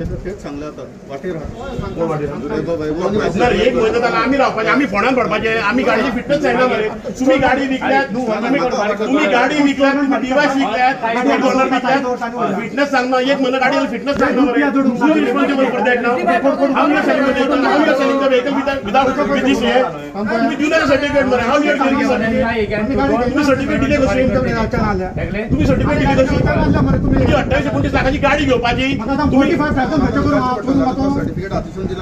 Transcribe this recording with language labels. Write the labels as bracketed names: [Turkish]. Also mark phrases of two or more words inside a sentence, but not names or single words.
[Konkani] तेच सांगलें आतां वाटेर एक म्हयनो जालो आमी रावपाचें आमी फोंडान पडपाचें आमी गाडयेची फिटनेस जायना मरे तुम्ही गाडी विकल्यात तुम्ही गाडी विकल्यात तुम्ही डिवायस विकल्यात तुम्ही डॉलर विकल्यात फिटनेस सांगना एक म्हयनो गाडयेला फिटनेस सांगना मरे तुम्ही [English] responsible for that now how you selling the vehicle without with this [Konkani] हे तुम्ही दिवना सर्टिफिकेट मरे [English] how you are giving certificate [Konkani] तुम्ही सर्टिफिकेट दिले कशे तुम्ही सर्टिफिकेट दिले कशे तुम्ही 28-29 लाखाची गाडी घेवपाची तुम्ही सर्टिफिकेट आतिशान दिला